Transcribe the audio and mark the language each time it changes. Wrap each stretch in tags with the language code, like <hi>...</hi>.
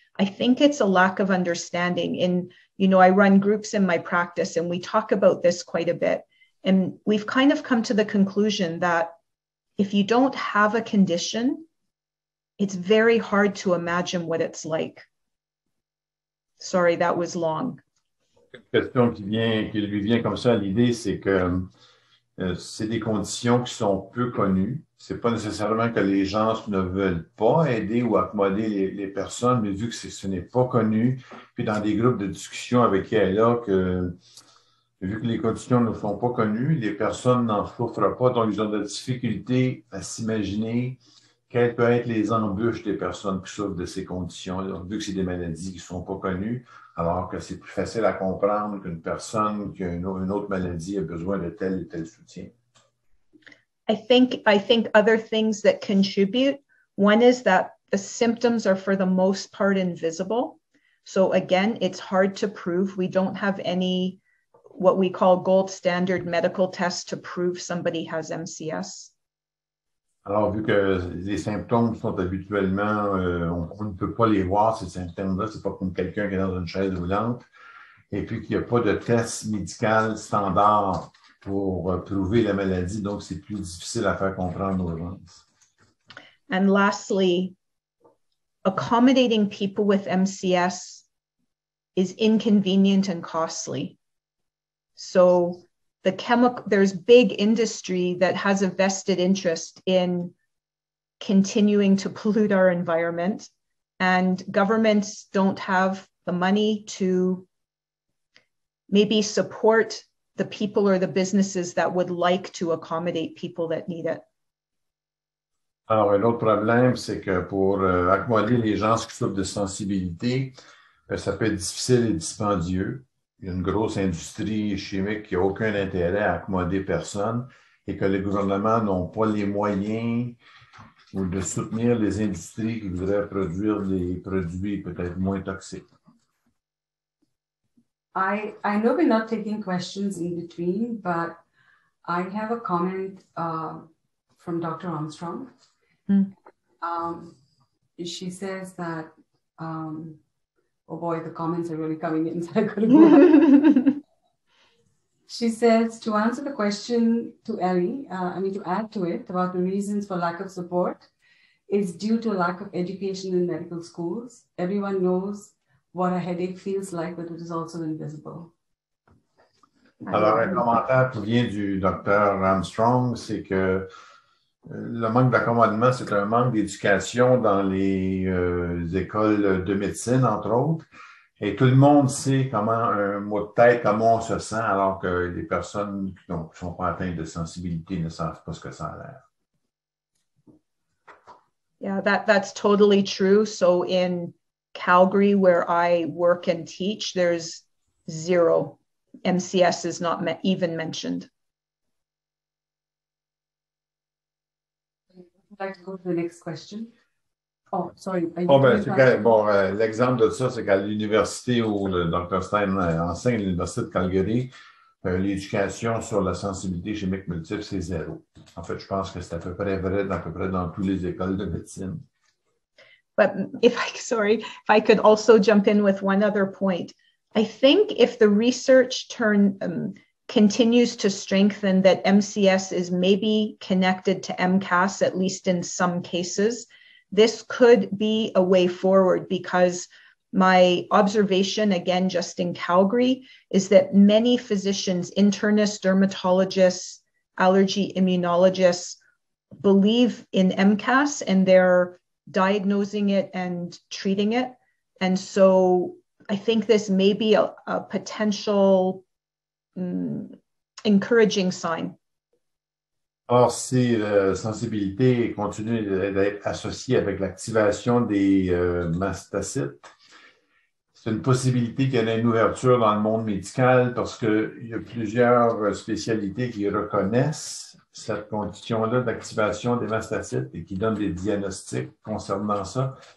<en>I think it's a lack of understanding. In, you know, I run groups in my practice and we talk about this quite a bit. And we've kind of come to the conclusion that if you don't have a condition, it's very hard to imagine what it's like. Sorry, that was long.</en> <fr>Une question qui lui vient comme ça à l'idée, c'est que c'est des conditions qui sont peu connues. C'est pas nécessairement que les gens ne veulent pas aider ou accommoder les personnes, mais vu que ce n'est pas connu, puis dans des groupes de discussion avec qui elle est là, vu que les conditions ne sont pas connues, les personnes n'en souffrent pas, donc ils ont de la difficulté à s'imaginer quelles peuvent être les embûches des personnes qui souffrent de ces conditions. Donc, vu que c'est des maladies qui ne sont pas connues, alors que c'est plus facile à comprendre qu'une personne qui a une autre maladie a besoin de tel et tel soutien.</fr> <en>I think other things that contribute, one is that the symptoms are for the most part invisible. So again, it's hard to prove. We don't have any what we call gold standard medical tests to prove somebody has MCS.</en> <fr>Alors, vu que les symptômes sont habituellement, on ne peut pas les voir, ces symptômes-là, c'est pas comme quelqu'un qui est dans une chaise roulante, et puis qu'il n'y a pas de test médical standard pour prouver la maladie, donc c'est plus difficile à faire comprendre aux gens.</fr> <en>And lastly, accommodating people with MCS is inconvenient and costly. So there's big industry that has a vested interest in continuing to pollute our environment, and governments don't have the money to maybe support the people or the businesses that would like to accommodate people that need it.</en> <fr>Alors, un autre problème, c'est que pour accommoder les gens qui souffrent de sensibilité, ça peut être difficile et dispendieux. Il y a une grosse industrie chimique qui n'a aucun intérêt à accommoder personne et que les gouvernements n'ont pas les moyens ou de soutenir les industries qui voudraient produire des produits peut-être moins toxiques.</fr> <en>I know we're not taking questions in between, but I have a comment from Dr. Armstrong. She says that oh boy, the comments are really coming in, so I couldn't go. She says, to answer the question to Ellie, to add to it about the reasons for lack of support, is due to lack of education in medical schools. Everyone knows what a headache feels like, but it is also invisible.</en> <fr>Alors, un commentaire qui vient du docteur Armstrong, c'est que le manque d'accommodement, c'est un manque d'éducation dans les écoles de médecine, entre autres. Et tout le monde sait comment un mot de tête, comment on se sent, alors que les personnes qui ne sont pas atteintes de sensibilité ne savent pas ce que ça a l'air.</fr> <en>Yeah, that's totally true. So in Calgary, where I work and teach, there's zero. MCS is not even mentioned. I'd like to go to the next question. Oh, sorry.</en> <fr>L'exemple de ça, c'est qu'à l'université où le Dr. Stein enseigne, à l'Université de Calgary, l'éducation sur la sensibilité chimique multiple, c'est zéro. En fait, je pense que c'est à peu près vrai dans toutes les écoles de médecine.</fr> <en>But if I could also jump in with one other point. I think if the research continues to strengthen that MCS is maybe connected to MCAS, at least in some cases, this could be a way forward, because My observation, again, just in Calgary, is that many physicians, internists, dermatologists, allergy immunologists believe in MCAS and they're diagnosing it and treating it. And so I think this may be a potential encouraging sign.</en> <fr>Or, si la sensibilité continue d'être associée avec l'activation des mastocytes, c'est une possibilité qu'il y ait une ouverture dans le monde médical parce qu'il y a plusieurs spécialités qui reconnaissent cette condition-là d'activation des mastocytes et qui donnent des diagnostics concernant ça.</fr>